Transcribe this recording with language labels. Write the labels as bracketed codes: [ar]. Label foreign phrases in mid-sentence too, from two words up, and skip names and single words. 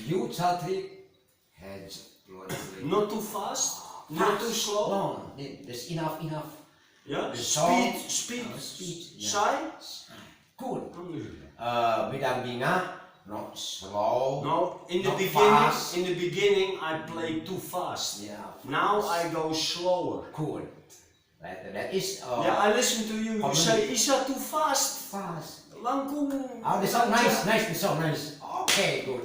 [en] Satri. Hands fluently. Not too fast, not too slow. No, there's enough. Yeah. The song, Speed. yeah. Shy. Cool. [ar] Alhamdulillah. Bidang bina, [en] not slow. No, in the not beginning, fast. in the beginning, I played too fast. Yeah. Now I go slower. Cool. That is. Yeah, I listen to you. You Harmony. say, Isa, too fast. Fast. [su] Langkung. [en] Oh, the song nice. The song nice. Okay, good.